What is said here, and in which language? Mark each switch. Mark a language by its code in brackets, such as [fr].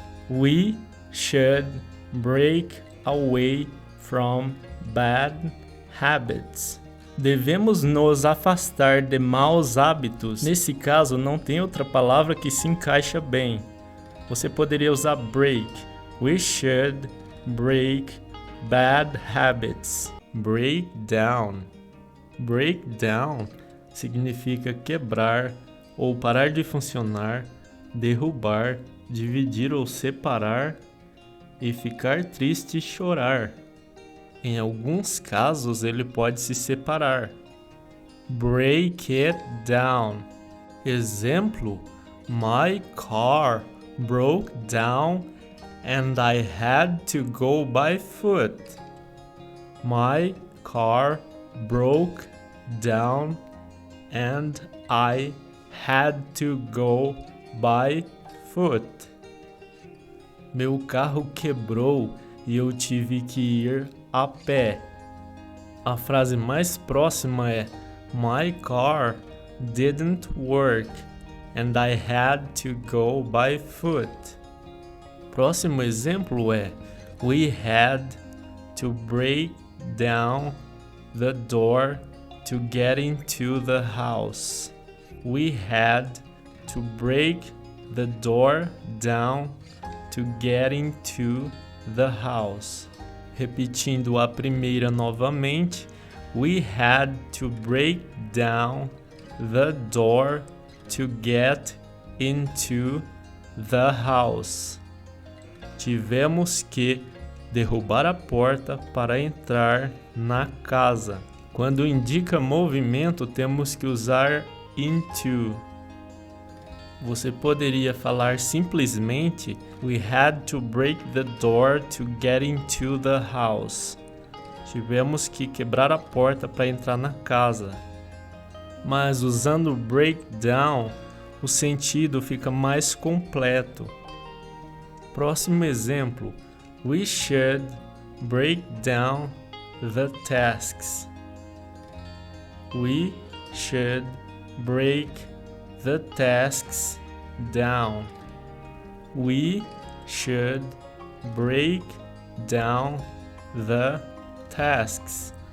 [en] We should break away from bad habits. [pt] Devemos nos afastar de maus hábitos. Nesse caso, não tem outra palavra que se encaixa bem. Você poderia usar break. [en] We should break bad habits. [pt] Break down. Break down significa quebrar ou parar de funcionar, derrubar, dividir ou separar e ficar triste e chorar. Em alguns casos, ele pode se separar. [en] Break it down. Exemplo: My car broke down and I had to go by foot. My car broke down and I had to go by foot. [pt] Meu carro quebrou e eu tive que ir a pé. A frase mais próxima é [en] My car didn't work and I had to go by foot. [pt] Próximo exemplo é [en] We had to break down the door to get into the house. We had to break the door down to get into the house. [pt] Repetindo a primeira novamente, [en] we had to break down the door to get into the house. [pt] Tivemos que derrubar a porta para entrar na casa. Quando indica movimento, temos que usar into. Você poderia falar simplesmente [en] We had to break the door to get into the house. [pt] Tivemos que quebrar a porta para entrar na casa. Mas usando break down, o sentido fica mais completo. Próximo exemplo. [en] We should break down the tasks. We should break the tasks down. We should break down the tasks.